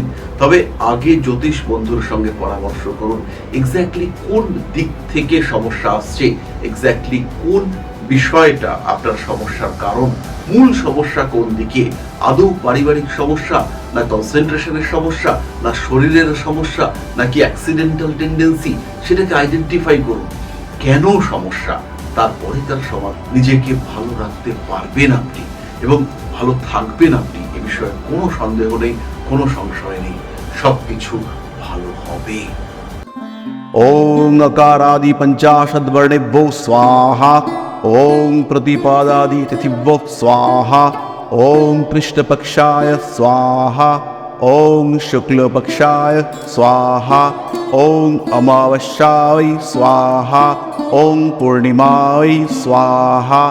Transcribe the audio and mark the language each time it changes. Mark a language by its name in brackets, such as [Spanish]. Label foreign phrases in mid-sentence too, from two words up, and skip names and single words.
[Bangla] তবে আগে জ্যোতিষ বন্ধুর সঙ্গে পরামর্শ করুন, এক্স্যাক্টলি কোন দিক থেকে সমস্যা আসছে, এক্স্যাক্টলি কোন বিষয়টা আপনার সমস্যার কারণ, মূল সমস্যা কোন দিকে, আদৌ পারিবারিক সমস্যা, না কনসেন্ট্রেশনের সমস্যা, না শরীরের সমস্যা, নাকি [English] accidental tendency, [Bangla] সেটাকে আইডেন্টিফাই করুন কেন সমস্যা, তারপরে তার সমাধান। নিজেকে ভালো রাখতে পারবেন আপনি এবং ভালো থাকবেন আপনি, এ বিষয়ে কোনো সন্দেহ নেই, কোনো সংশয় নেই, সবকিছু ভালো হবে। [Sanskrit] ओं अकारादि पंचाशद वर्णेभ्यो स्वाहा। ओं प्रतिपादादि तिथिभ्यो स्वाहा। ओं कृष्णपक्षाय स्वाहा। ওং শুক্লপক্ষায় স্বাহা, ওং অমাবস্যায় স্বাহা, ওং পূর্ণিমায় স্বাহা।